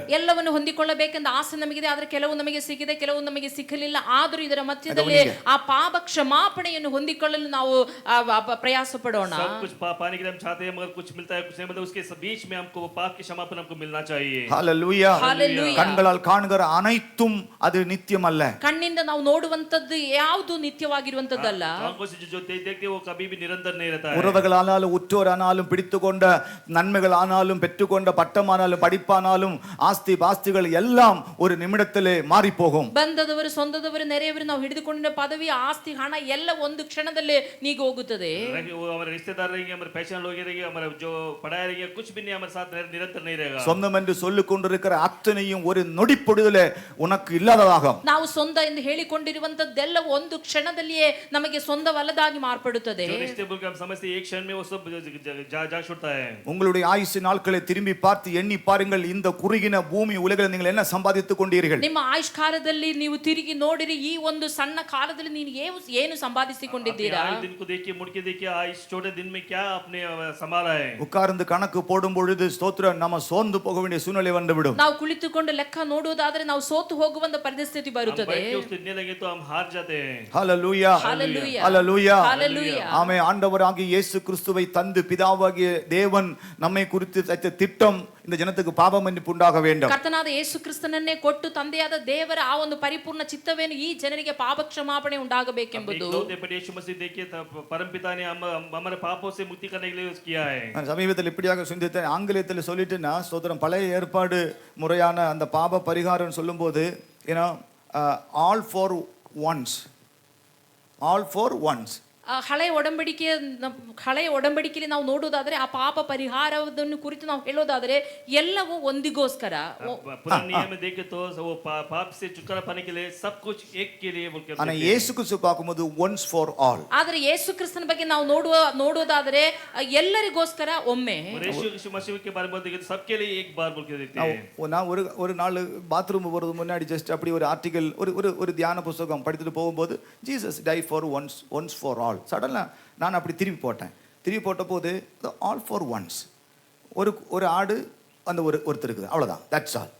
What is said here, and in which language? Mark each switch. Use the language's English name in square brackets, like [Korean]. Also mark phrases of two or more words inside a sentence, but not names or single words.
[Kannada] ಎಲ್ಲವನ್ನು ಹೊಂದಿಕೊಳ್ಳಬೇಕೆಂದ ಆಸೆ ನಮಗಿದೆ, ಆದರೆ ಕೆಲವು ನಮಗೆ ಸಿಕ್ಕಿದೆ, ಕೆಲವು ನಮಗೆ ಸಿಕ್ಕಲಿಲ್ಲ. ಆದರೂ ಇದರ ಮಧ್ಯದಲ್ಲಿ ಆ ಪಾಪ ಕ್ಷಮಾಪಣೆಯನ್ನು ಹೊಂದಿಕೊಳ್ಳಲು ನಾವು ಪ್ರಯಾಸ ಪಡೋಣ. [Hindi] सब कुछ पाने के लिए हम चाहते हैं मगर कुछ मिलता है कुछ नहीं मिलता, उसके बीच में हमको वो पाप के क्षमापण हमको मिलना चाहिए. [Tamil] ஹல்லேலூயா. கண்களால் காண்கிற அனைத்தும் அது நித்தியம் அல்ல. [Kannada] ಕಣ್ಣಿಂದ ನಾವು ನೋಡುವಂತದ್ದು ಯಾವುದು ನಿತ್ಯವಾಗಿರುವಂತದ್ದಲ್ಲ. [Hindi] आंखों से जो देखते वो कभी भी निरंतर नहीं रहता है. [Tamil] உறவுகளானாலும் உற்றோரானாலும் பிடித்துக்கொண்ட நன்மைகள் ஆனாலும் பெற்றுக்கொண்ட பட்டமானாலும் படிப்பானாலும் ஆஸ்தி பாஸ்திகள் எல்லாம் ஒரு நிமிடத்திலே மாறி போகும். [Kannada] ಬಂದದವರು ಸ್ವಂತದವರು ನೆರೆಯವರು ನಾವು ಹಿಡಿದುಕೊಂಡಿದ್ದ ಪದವಿ ಆಸ್ತಿ ಹಣ ಎಲ್ಲ ಒಂದು ಕ್ಷಣದಲ್ಲಿ ನೀಗಿ ಹೋಗುತ್ತದೆ. [Hindi] हमारे रिश्तेदार रहेंगे, हमारे पहचान लोग रहेंगे, हमारे जो पढ़ाए रहेंगे, कुछ भी नहीं हमारे साथ निरंतर नहीं रहेगा. [Tamil] சொந்தம் என்று சொல்லிக் கொண்டிருக்கிற அத்தனையும் ஒரு நொடிப்பொழுதிலே உனக்கு இல்லாததாகும். [Kannada] ನಾವು ಸ್ವಂತ ಎಂದು ಹೇಳಿಕೊಂಡಿರುವಂತದ್ದೆಲ್ಲ ಒಂದು ಕ್ಷಣದಲ್ಲಿಯೇ ನಮಗೆ ಸ್ವಂತವಲ್ಲದಾಗಿ ಮಾರ್ಪಡುತ್ತದೆ. [Hindi] जो रिश्ते बोल के हम समझते एक क्षण में वो सब जा छूटता है. [Tamil] உங்களுடைய ஆயுசு நாட்களை திரும்பி பார்த்து எண்ணி பாருங்கள், இந்த குறுகின பூமி உலகில் நீங்கள் என்ன சம்பாதித்துக் கொண்டீர்கள்? [Kannada] ನಿಮ್ಮ ಆಯುಷ್ಕಾಲದಲ್ಲಿ ನೀವು ತಿರುಗಿ ನೋಡಿರಿ, ಈ ಒಂದು ಸಣ್ಣ ಕಾಲದಲ್ಲಿ ನೀವು ಏನು ಸಂಪಾದಿಸಿಕೊಂಡಿದ್ದೀರಾ? [Hindi] दिन को देखिए, मुड़ के देखिए, इस छोटे दिन में क्या आपने संभाला है. [Tamil] உட்கார்ந்து கணக்கு போடும் பொழுது ஸ்தோத்திரம், நம்ம சோர்ந்து போக வேண்டிய சூழ்நிலை வந்துவிடும். [Kannada] ನಾವು ಕುಳಿತುಕೊಂಡು ಲೆಕ್ಕ ನೋಡುವುದಾದರೆ ನಾವು ಸೋತು ಹೋಗುವಂತ ಪರಿಸ್ಥಿತಿ ಬರುತ್ತದೆ. [Hindi] उसको इतने लगे तो हम हार जाते हैं. [Tamil] ஹல்லேலூயா. Hallelujah. Hallelujah. Hallelujah. ஆமே. ஆண்டவராகிய இயேசு கிறிஸ்துவை தந்து பிதாவாகிய தேவன் நம்மை குறித்து தைத்த திட்டம் இந்த ஜனத்துக்கு பாவ மன்னிப்பு உண்டாக வேண்டும். [Kannada] ಕರ್ತನಾದ ಯೇಸು ಕ್ರಿಸ್ತನನ್ನೇ ಕೊಟ್ಟು ತಂದೆಯಾದ ದೇವರ ಆ ಒಂದು ಪರಿಪೂರ್ಣ ಚಿತ್ತವೇನು ಈ ಜನರಿಗೆ ಪಾಪ ಕ್ಷಮಾಪಣೆ ಉಂಟಾಗಬೇಕೆಂಬುದು. [Hindi] यीशु मसीह देखिए परमपिता ने हमारे पापों से मुक्ति करने के लिए किया है. [Tamil] நான் சமீபத்தில் இப்படியாக சிந்தித்தேன். ஆங்கிலத்தில் சொல்லிட்டுனா ஸ்தோத்திரம், பழைய ஏற்பாடு முறையான அந்த பாவ பரிகாரம் சொல்லும்போது [English] all for once [Kannada] ಹಳೆಯ ಒಡಂಬಡಿಕೆಯಲ್ಲಿ ನಾವು ನೋಡೋದಾದ್ರೆ ಆ ಪಾಪ ಪರಿಹಾರವನ್ನು ಕುರಿತು ನಾವು ಹೇಳೋದಾದ್ರೆ ಎಲ್ಲವೂ ಒಂದಿಗೋಸ್ಕರ. [Hindi] पुराने नियम में देखे तो वो पाप से छुटकारा पाने के लिए सब कुछ एक के लिए बोल के. [Tamil] ஆனா இயேசு கிறிஸ்து பார்க்கும்போது [English] once for all. [Kannada] ಆದ್ರೆ ಯೇಸು ಕ್ರಿಸ್ತನ ಬಗ್ಗೆ ನಾವು ನೋಡೋದಾದ್ರೆ ಎಲ್ಲರಿಗೋಸ್ಕರ ಒಮ್ಮೆ. [Hindi] यीशु मसीह के बारे में देखे तो सबके लिए एक बार बोल के देखते हैं. [Tamil] நான் ஒரு நாள் பாத்ரூம் போறது முன்னாடி ஜஸ்ட் அப்படி ஒரு ஆர்டிகல் ஒரு தியான புத்தகம் படித்துட்டு போகும்போது [English] Jesus die for once for all. [Tamil] சடன்ல நான் அப்படி திருப்பி போட்ட போது [English] all for once, [Tamil] ஒரு ஆடு அந்த ஒருத்தருக்கு அவ்வளவுதான், [English] that's all.